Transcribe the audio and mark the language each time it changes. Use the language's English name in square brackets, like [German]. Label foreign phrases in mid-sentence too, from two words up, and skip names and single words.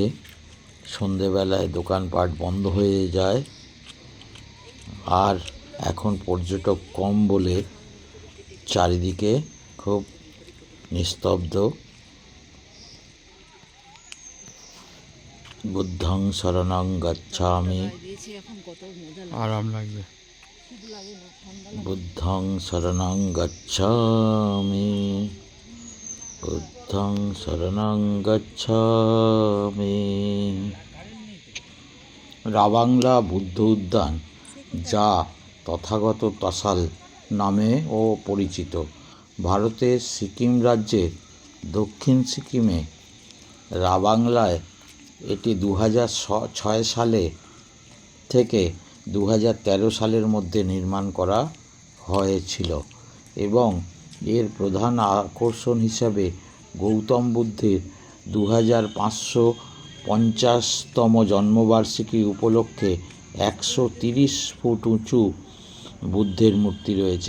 [Bangla] সন্ধেবেলায় দোকানপাট বন্ধ হয়ে যায়, আর এখন পর্যটক কম বলে চারিদিকে খুব নিস্তব্ধ। [Pali] বুদ্ধং শরণং গচ্ছামি, [Bangla] দিয়েছি এখন কত মজা আরাম লাগবে। লাগে না, ঠান্ডা [Pali] বুদ্ধং শরণং গচ্ছামি, বুদ্ধং শরণং গচ্ছামি। [Bangla] রাবাংলা বুদ্ধ উদ্যান, যা তথাগত তসাল নামেও পরিচিত, ভারতের সিকিম রাজ্যের দক্ষিণ সিকিমে রাবাংলায় এটি 2006 সালে থেকে 2013 সালের মধ্যে নির্মাণ করা হয়েছিল এবং এর প্রধান আকর্ষণ হিসাবে গৌতম বুদ্ধের 2550তম জন্মবার্ষিকী উপলক্ষে 130 ফুট উঁচু বুদ্ধের মূর্তি রয়েছে।